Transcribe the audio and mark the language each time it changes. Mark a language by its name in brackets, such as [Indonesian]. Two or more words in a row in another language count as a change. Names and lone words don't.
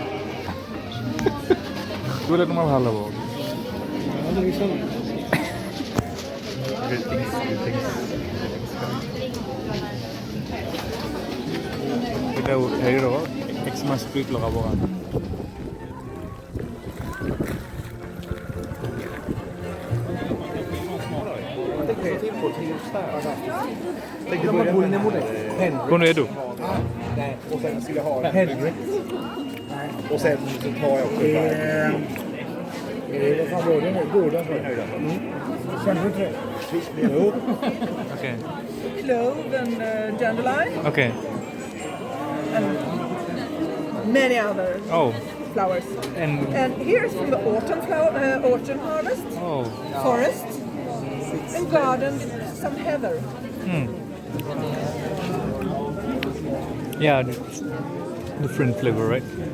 [Assamese] তোলে তোমাৰ ভাল হ'ব এতিয়া হেৰি ৰ'ব [English] Xmas spirit [Assamese] লগাব কাৰণে কোন এইটো [Swedish] Och sen så tar jag också vad fan var det nu? Goda för höjda. Känner du inte det? Jo. [English] Okay. Clove and dandelion Okay. and many other Oh. flowers. And And here's from the autumn harvest, oh. forest, and garden with some heather. Yeah. Different flavor, right?